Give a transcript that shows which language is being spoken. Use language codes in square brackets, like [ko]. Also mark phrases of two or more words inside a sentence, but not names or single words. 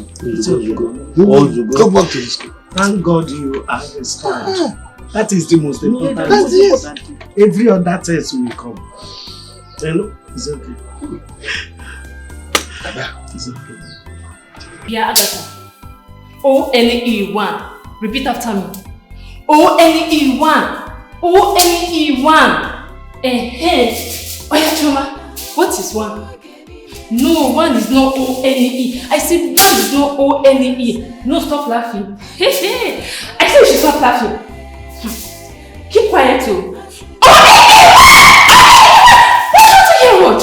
[en] It's okay. Go back to the school. Thank God you understand. That is the most important. Yes. Every other test will come. You know, it's okay. It's okay. Yeah, Agatha. O-N-E-1. Repeat after me. O-N-E-1. O-N-E-1. Oya Choma, what is 1? No, 1 is not O-N-E. I said 1 is not O-N-E. No, stop laughing. I said you should stop laughing. Keep quiet too. What?